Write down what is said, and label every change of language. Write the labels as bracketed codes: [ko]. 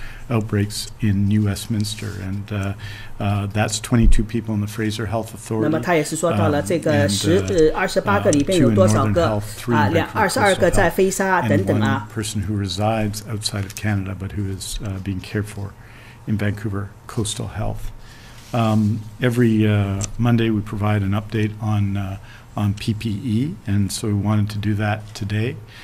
[en] Outbreaks in New Westminster, and that's 22 people in the Fraser Health Authority. [zh] 那么他也是说到了这个28个里边有多少个22个在飞沙等等啊。 [en] One person who resides outside of Canada, but who is being cared for in Vancouver Coastal Health. Every Monday we provide an update on PPE, and so we wanted to do that today.